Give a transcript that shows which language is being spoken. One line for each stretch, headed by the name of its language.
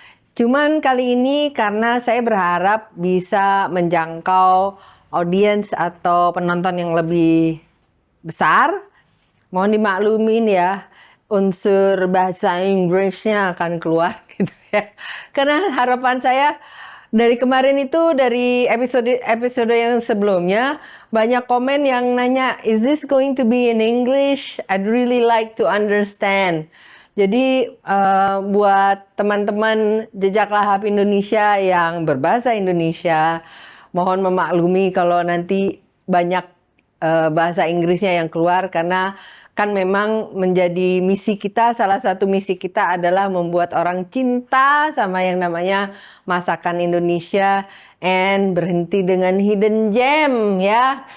Indonesian: Cuman kali ini karena saya berharap bisa menjangkau audiens atau penonton yang lebih besar, mohon dimaklumin ya, unsur bahasa Inggrisnya akan keluar gitu ya. Karena harapan saya dari kemarin itu, dari episode yang sebelumnya, banyak komen yang nanya,
English: is this going to be in English? I'd really like to understand.
Indonesian: Jadi buat teman-teman Jejak Lahap Indonesia yang berbahasa Indonesia, mohon memaklumi kalau nanti banyak bahasa Inggrisnya yang keluar, karena kan memang menjadi misi kita, salah satu misi kita adalah membuat orang cinta sama yang namanya masakan Indonesia and berhenti dengan hidden gem ya.